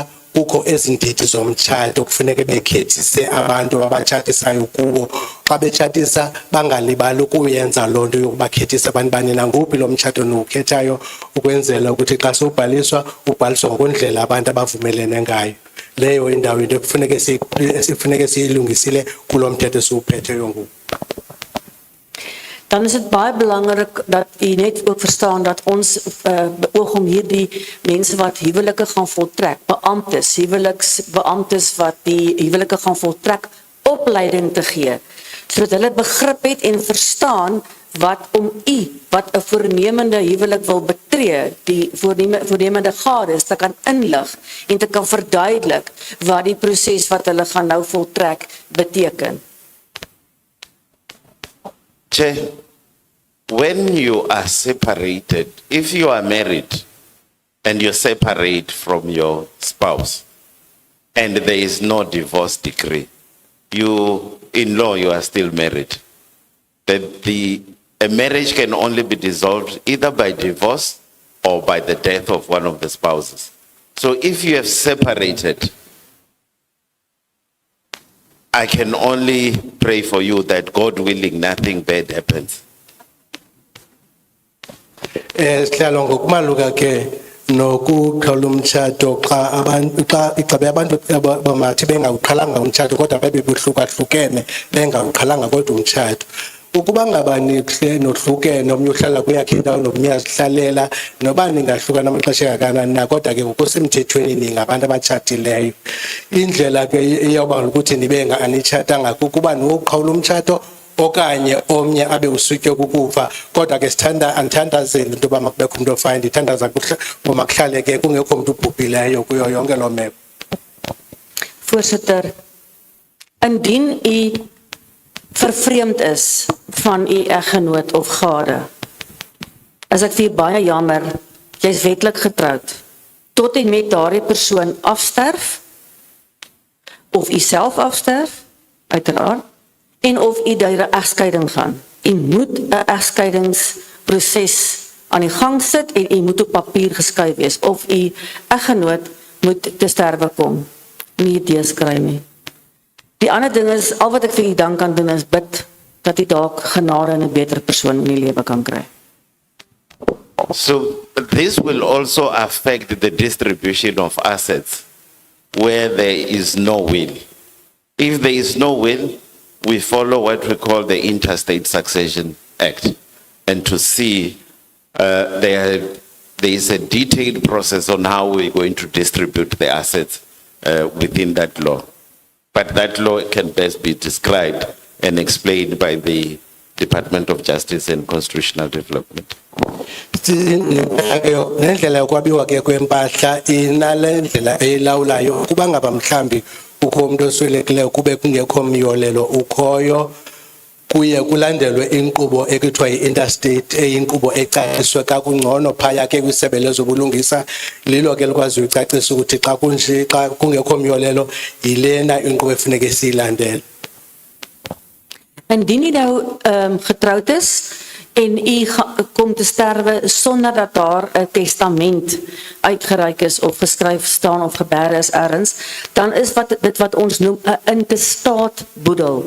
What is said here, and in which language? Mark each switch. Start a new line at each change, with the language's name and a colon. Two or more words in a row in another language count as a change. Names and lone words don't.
Xhosa: kukho ezindidi zomtshato kufuneka bekhethise abantu abatshatisayo kuwo xa betshatisa bangalibali ukuyenza loo nto yokubakhethisa abantu bani nanguphi lo mtshato niwukhethayo ukwenzela ukuthi xa sobhaliswa ubhaliswa ngokondlela abantu abavumelene ngayo leyo indawo into ekufuneka siyilungisile kulo mthetho siwuphetheyo ngoku.
Afrikaans: Dan is dit baie belangrik dat u net ook verstaan dat ons beoog om hierdie mense wat huwelike gaan voltrek, huweliksbeamptes wat die huwelike gaan voltrek, opleiding te gee, sodat hulle begrip het en verstaan wat om u wat 'n voornemende huwelik wil betree, die voornemende gades te kan inlig en te kan verduidelik wat die proses wat hulle gaan nou voltrek beteken.
English: Chair, when you are separated, if you are married and you separate from your spouse and there is no divorce decree, in law you are still married. A marriage can only be dissolved either by divorce or by the death of one of the spouses. So if you have separated, I can only pray for you that God willing nothing bad happens.
Xhosa: Sihlalo ngokumaluka ke nokuqhawula umtshato xa abantu bamathi bengawuqhalanga umtshato kodwa bebebuhlukahlukene bengawuqhalanga kodwa umtshato. Ukuba ngaba nohlukene omnye uhlala kweyakhe indawo nomnye azihlalela noba ningahluka namaxesha kangakanani na kodwa ke ngokusemthethweni ningabantu abatshatileyo. Indlela ke iyawuba ukuthi nibe anitshatanga kukuba nokuqhawula umtshato okanye omnye abe usutywe kukufa kodwa ke andithandazeli into yoba makubekho umuntu ofayo ndithandaza uba kuhlale ke kungekho mntu ubhubhileyo kuyo yonke loo meko.
Afrikaans: Voorsitter, indien u vervreemd is van u eggenoot of gade, is ek vir u baie jammer, jy is wetlik getroud, tot en met daardie persoon afsterf, of u self afsterf, uiteraard, en of u deur 'n egskeiding gaan. U moet 'n egskeidingsproses aan die gang sit en u moet op papier geskryf wees, of u eggenoot moet te sterwe kom. Nie idees kry nie. Die ander ding is, al wat ek vir u dan kan doen is bid, dat u dalk genade en 'n beter persoon in die lewe kan kry.
English: So this will also affect the distribution of assets where there is no will. If there is no will, we follow what we call the Interstate Succession Act. And to see there is a detailed process on how we're going to distribute the assets within that law. But that law can best be described and explained by the Department of Justice and Constitutional Development.
Xhosa: Nendlela yokwabiwa ke kwempahla inale ndlela eyilawulayo kuba ngaba mhlambi ukho umuntu oswelekileyo kube kungekho myolelo ukhoyo kuye kulandelwe inkqubo ekuthiwa yi-interstate eyinkqubo ecaciswe kakungcono phaya ke kwisebe lezobulungisa lilo ke likwazi ucacisa ukuthi xa kunje xa kungekho myolelo yilena inkqubo efuneke siyilandele.
Afrikaans: Indien u nou getroud is en u kom te sterwe sonder dat daar 'n testament uitgereik is of geskryf staan of geberg is ergens, dan is dit wat ons noem 'n intestaat boedel.